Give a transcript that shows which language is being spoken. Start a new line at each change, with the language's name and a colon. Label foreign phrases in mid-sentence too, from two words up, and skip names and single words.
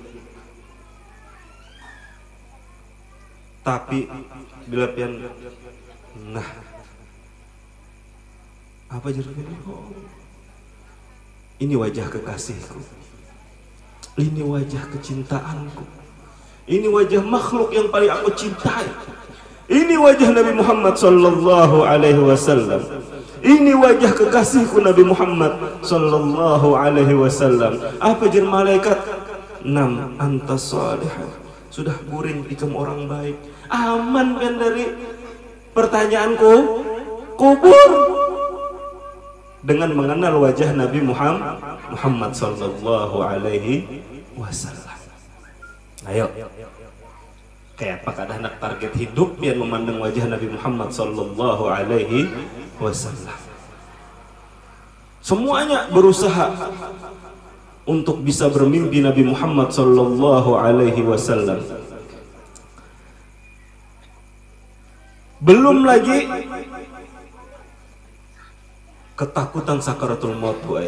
Banjar: Tapi bila pian nah apa jadi ini wajah kekasihku, ini wajah kecintaanku, ini wajah makhluk yang paling aku cintai, ini wajah Nabi Muhammad
Arabic: صلى الله عليه وسلم,
Indonesian: ini wajah kekasihku Nabi Muhammad
Arabic: صلى الله عليه وسلم.
Banjar: Apa jer malaikat?
Arabic: نم أنت صالحة,
Banjar: sudah guring ikam orang baik, aman kan dari pertanyaanku kubur.
Indonesian: Dengan mengenal wajah Nabi Muhammad
Arabic: صلى الله عليه وسلم.
Banjar: Ayo. Kayak apa kada hendak target hidup yang memandang wajah Nabi Muhammad
Arabic: صلى الله عليه وسلم.
Indonesian: Semuanya berusaha untuk bisa bermimpi Nabi Muhammad
Arabic: صلى الله عليه وسلم.
Indonesian: Belum lagi ketakutan sakaratul maut, boy.